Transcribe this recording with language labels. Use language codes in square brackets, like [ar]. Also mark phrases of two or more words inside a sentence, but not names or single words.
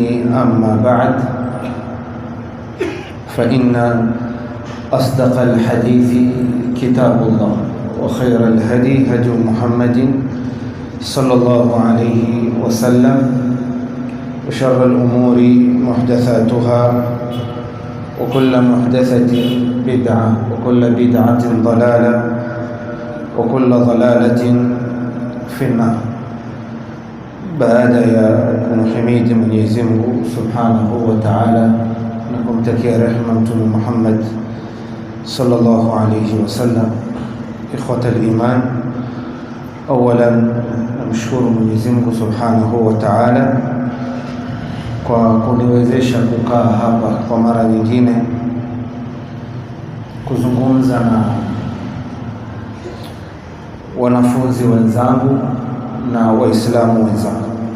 [ar] أما بعد، فإن أصدق الحديث كتاب الله، وخير الهدي هدي محمد صلى الله عليه وسلم، وشر الأمور محدثاتها، وكل محدثة بدعة، وكل بدعة ضلالة، وكل ضلالة في النار. [sw] Baada ya kumhimidi Mwenyezi Mungu [ar] سبحانه وتعالى [sw] na kumtakia rehema Mtume Muhammad [ar] صلى الله عليه وسلم، إخوة الإيمان, [sw] awalan namshukuru Mwenyezi Mungu [ar] سبحانه وتعالى [sw] kwa kuniwezesha kukaa hapa kwa mara nyingine kuzungumza na wanafunzi wenzangu na Waislamu wenzangu.